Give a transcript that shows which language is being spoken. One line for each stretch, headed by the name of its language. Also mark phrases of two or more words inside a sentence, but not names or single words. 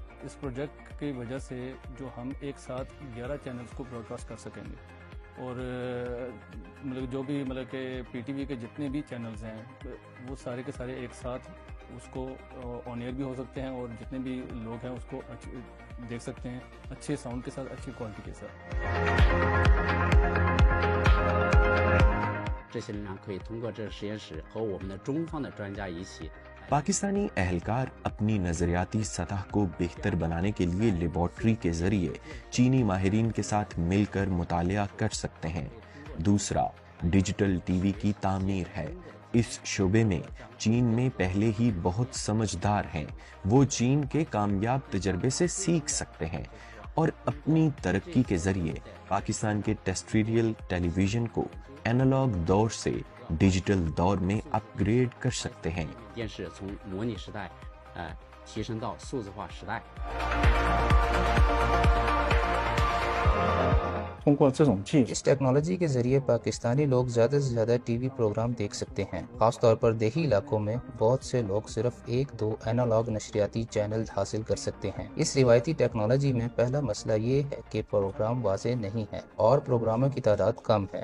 Urdu: اس پروجیکٹ کی وجہ سے جو ہم ایک ساتھ 11 چینلز کو براڈکاسٹ کر سکیں گے، اور مطلب جو بھی مطلب کہ پی ٹی وی کے جتنے بھی چینلز ہیں وہ سارے کے سارے ایک ساتھ اس کو
English: on air
Urdu: بھی ہو سکتے ہیں، اور جتنے بھی لوگ ہیں اس کو دیکھ سکتے ہیں اچھے ساؤنڈ کے ساتھ، اچھی کوالٹی کے ساتھ۔
Chinese: 这些力量可以通过这个实验室和我们的中方的专家一起
Urdu: پاکستانی اہلکار اپنی نظریاتی سطح کو بہتر بنانے کے لیے لیبارٹری کے ذریعے چینی ماہرین کے ساتھ مل کر مطالعہ کر سکتے ہیں۔ دوسرا،
English: digital TV
Urdu: کی تعمیر ہے۔ اس شعبے میں چین میں پہلے ہی بہت سمجھدار ہیں، وہ چین کے کامیاب تجربے سے سیکھ سکتے ہیں اور اپنی ترقی کے ذریعے پاکستان کے
English: terrestrial television
Urdu: کو اینالاگ دور سے ڈیجیٹل دور میں اپ گریڈ کر سکتے ہیں۔
Chinese: 电视从模拟时代提升到数字化时代。通过这种技术，
Urdu: اس ٹیکنالوجی کے ذریعے پاکستانی لوگ زیادہ سے زیادہ
English: TV program
Urdu: دیکھ سکتے ہیں۔ خاص طور پر دیہی علاقوں میں بہت سے لوگ صرف 1-2 اینالاگ نشریاتی چینل حاصل کر سکتے ہیں۔ اس روایتی ٹیکنالوجی میں پہلا مسئلہ یہ ہے کہ پروگرام واضح نہیں ہے اور پروگراموں کی تعداد کم ہے۔